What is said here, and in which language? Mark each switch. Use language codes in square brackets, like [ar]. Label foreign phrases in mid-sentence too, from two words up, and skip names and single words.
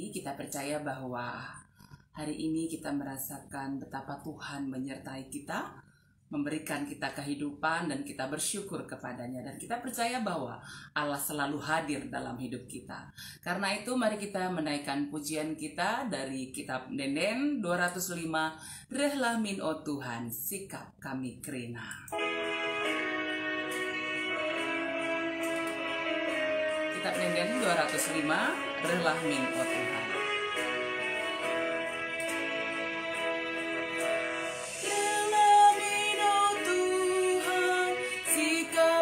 [id] Kita percaya bahwa hari ini kita merasakan betapa Tuhan menyertai kita, memberikan kita kehidupan, dan kita bersyukur kepadanya. Dan kita percaya bahwa Allah selalu hadir dalam hidup kita. Karena itu mari kita menaikkan pujian kita dari kitab Denden 205, Rehlah min o Tuhan, sikap kami kerina. Kitab Denden 205, Rehlah min o Tuhan. Rehlah min o Tuhan, sikap